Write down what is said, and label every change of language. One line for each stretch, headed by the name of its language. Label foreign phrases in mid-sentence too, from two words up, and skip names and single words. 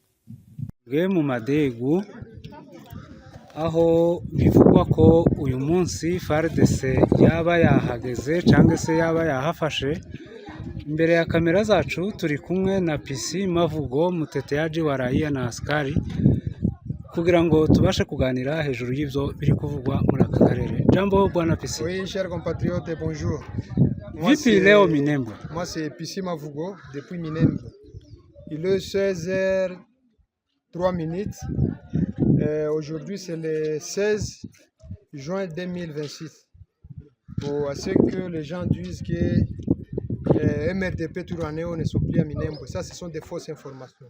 Rundi: Mu Madegu aho bivugwa ko uyu munsi FARDC yaba yahageze cyangwa se yaba yahafashe. Imbere ya kamera zacu turi kumwe na PC Mavugo,
Swahili: muteteaji wa raia na askari,
Rundi: kugira ngo tubashe kuganira hejuru y'ivyo biri kuvugwa muri aka karere.
Swahili: Jambo bwana PC.
French: Oui, chers compatriotes, bonjour.
Swahili: Vipi leo Minembwe?
French: Moi c'est PC Mavugo depuis Minembwe. Il est 16h03. Aujourd'hui, c'est le 16 juin 2026. À ce que les gens disent que MRDP Twirwaneho ne sont plus à Minembwe, ça, ce sont des fausses informations.